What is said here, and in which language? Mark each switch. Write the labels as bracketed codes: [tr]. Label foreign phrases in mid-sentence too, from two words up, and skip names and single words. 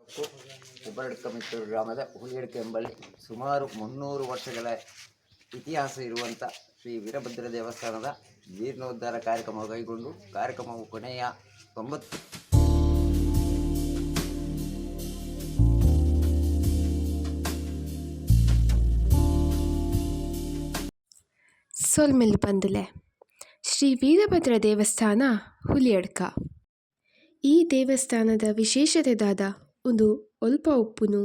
[kn] ಉಬರಡ್ಕಮಿತ್ತೂರು ಗ್ರಾಮದ ಹುಲಿಯಡ್ಕ ಎಂಬಲ್ಲಿ ಸುಮಾರು 300 ವರ್ಷಗಳ ಇತಿಹಾಸ ಇರುವಂಥ ಶ್ರೀ ವೀರಭದ್ರ ದೇವಸ್ಥಾನದ ಜೀರ್ಣೋದ್ಧಾರ ಕಾರ್ಯಕ್ರಮ ಕೈಗೊಂಡು ಕಾರ್ಯಕ್ರಮವು ಕೊನೆಯ 90 [tcy] ಸೊಲ್ಮೆಲ್ ಬಂದುಲೆ ಶ್ರೀ ವೀರಭದ್ರ ದೇವಸ್ಥಾನ ಹುಲಿಯಡ್ಕ. ಈ ದೇವಸ್ಥಾನದ ವಿಶೇಷತೆದಾದ ಒಂದು ಒಲ್ಪ ಉಪ್ಪುನು.